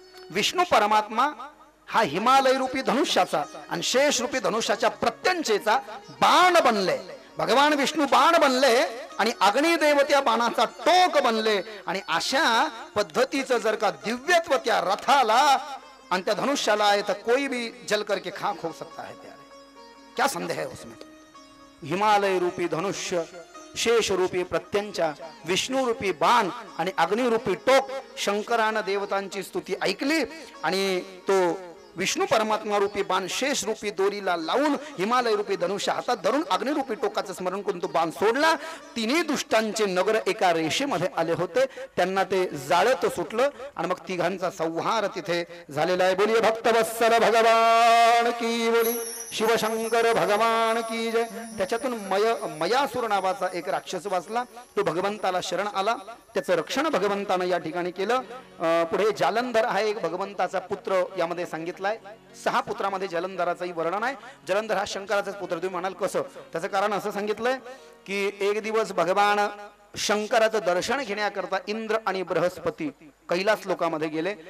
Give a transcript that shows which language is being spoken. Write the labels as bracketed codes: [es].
[mr] विष्णू परमात्मा हा हिमालय रूपी धनुष्याचा आणि शेष रूपी धनुष्याच्या प्रत्यंचेचा बाण बनले. भगवान विष्णू बाण बनले आणि अग्निदेव त्या बाणाचा टोक बनले. आणि अशा पद्धतीचं जर का दिव्यत्व त्या रथाला आणि त्या धनुष्याला आहे तर [hi] कोई भी जल करके खाक हो सकता है. प्यारे क्या संदेह है उसमें. [mr] हिमालय रूपी धनुष्य, शेष रूपी प्रत्यंचा, विष्णू रूपी बाण आणि अग्नि रूपी टोक. शंकरानं देवतांची स्तुती ऐकली आणि तो विष्णू परमात्मा रूपी बाण शेष रूपी दोरीला लावून हिमालय रूपी धनुष्य हातात धरून अग्निरूपी टोकाचं स्मरण करून तो बाण सोडला. तिन्ही दुष्टांचे नगर एका रेषेमध्ये आले होते. त्यांना ते जाळत सुटलं आणि मग तिघांचा संहार तिथे झालेला आहे. [hi] बोलिये भक्तवत्सल भगवान की, बोली शिवशंकर भगवान की जय. [mr] त्याच्यातून मयासुर नावाचा एक राक्षस वाचला. तो भगवंताला शरण आला. त्याचं रक्षण भगवंतानं या ठिकाणी केलं. पुढे जालंधर हा एक भगवंताचा पुत्र यामध्ये सांगितलाय. 6 पुत्रामध्ये जलंधराचंही वर्णन आहे. जलंधर हा शंकराचाच पुत्र. तुम्ही म्हणाल कसं, त्याचं कारण असं सांगितलंय की एक दिवस भगवान शंकराचं दर्शन घेण्याकरता इंद्र आणि बृहस्पती कैलास लोकामध्ये गेले.